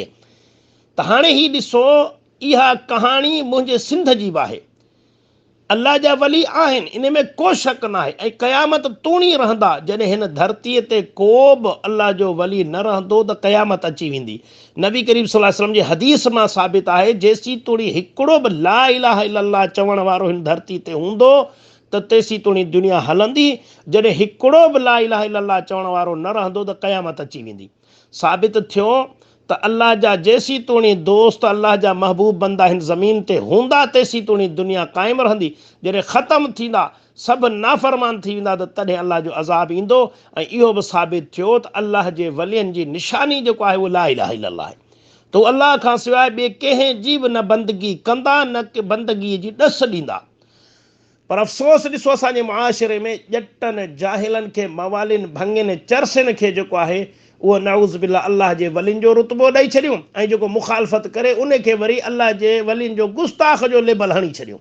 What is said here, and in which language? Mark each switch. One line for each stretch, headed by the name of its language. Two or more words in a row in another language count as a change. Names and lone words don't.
Sindhi: त हाणे ही ॾिसो, इहा कहाणी मुंहिंजे सिंध जी बि आहे। अल्लाह जा वली आहिनि, इन में को शक न आहे, ऐं क़यामत तूणी रहंदा। जॾहिं हिन धरतीअ ते को बि अल्लाह जो वली न रहंदो त क़यामत अची वेंदी। नबी करीम
Arabic: صلى الله عليه وسلم
Sindhi: जी हदीस मां साबित आहे, जेसीं तोड़ी हिकिड़ो बि
Arabic: لا إله إلا الله
Sindhi: चवण वारो हिन धरती ते हूंदो त तेसीं तोड़ी दुनिया हलंदी। जॾहिं हिकिड़ो बि
Arabic: لا إله إلا الله
Sindhi: चवण वारो न रहंदो त क़यामत अची वेंदी। साबित थियो त अल्लाह जा जेसीं तोणी दोस्त, अल्लाह जा महबूब बंदा हिन ज़मीन ते हूंदा, तेसीं तोणी दुनिया क़ाइमु रहंदी। जॾहिं ख़तमु थींदा, सभु नाफ़रमान थी वेंदा, त तॾहिं अल्लाह जो अज़ाब ईंदो। ऐं इहो बि साबित थियो त अल्लाह जे वलियुनि जी निशानी जेको आहे उहो
Arabic: لا إله إلا الله
Sindhi: आहे। त अल्लाह खां सवाइ ॿिए कंहिं जी बि न बंदगी कंदा, न के बंदगीअ जी ॾस ॾींदा। पर अफ़सोस, ॾिसो, असांजे मुआशिरे में ॼटनि, जाहिलनि खे, मवालिन, भंगिन, चरसिन खे जेको आहे उहो
Arabic: نعوذ بالله
Sindhi: अल्लाह जे वलियुनि जो रुतबो ॾेई छॾियूं, ऐं जेको मुखालफ़त करे उनखे वरी अल्लाह जे वलियुनि जो गुस्ताख़ जो लेबल हणी छॾियूं।